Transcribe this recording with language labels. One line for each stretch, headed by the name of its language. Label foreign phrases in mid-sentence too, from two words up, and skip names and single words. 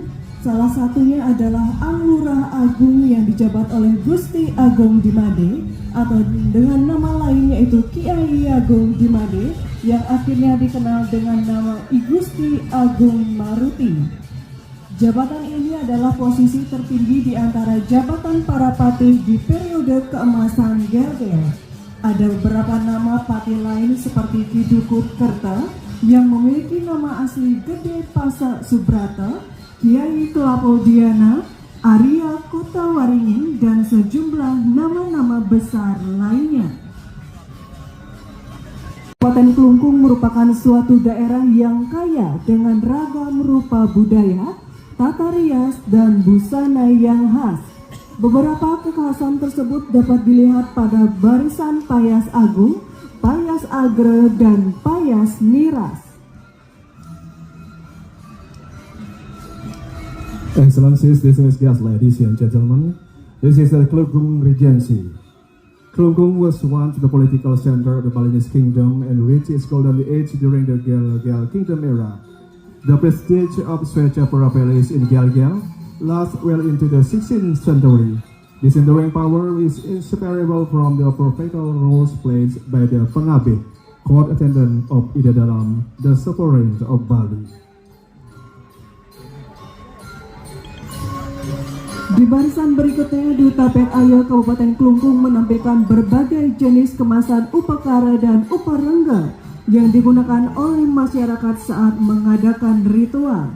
Indonesian: Salah satunya adalah Anglurah Agung yang dijabat oleh Gusti Agung Dimade atau dengan nama lain yaitu Kiai Agung Dimade yang akhirnya dikenal dengan nama I Gusti Agung Maruti. Jabatan ini adalah posisi tertinggi di antara jabatan para patih di periode keemasan Gelgel. Ada beberapa nama patih lain seperti Ki Dukut Kerta yang memiliki nama asli Gede Pasak Subrata, Kiai Kelapo Diana, Arya Kota Waringin, dan sejumlah nama-nama besar lainnya. Kabupaten Klungkung merupakan suatu daerah yang kaya dengan ragam rupa budaya, tata rias, dan busana yang khas. Beberapa kekhasan tersebut dapat dilihat pada barisan Payas Agung, Payas Agre, dan Payas Niras.
English: Excellencies, distinguished guests, ladies and gentlemen, this is the Klungkung Regency. Klungkung was once the political center of the Balinese kingdom and reached its golden age during the Gelgel Kingdom era. The prestige of Swechapura Palace in Gelgel lasts well into the 16th century. This enduring power is inseparable from the prophetical roles played by the Pengabdi, court attendant of Ide Dalam, the sovereign of Bali.
Indonesian: Di barisan berikutnya, Duta Pet Ayo Kabupaten Klungkung menampilkan berbagai jenis kemasan upakara dan uparengga yang digunakan oleh masyarakat saat mengadakan ritual.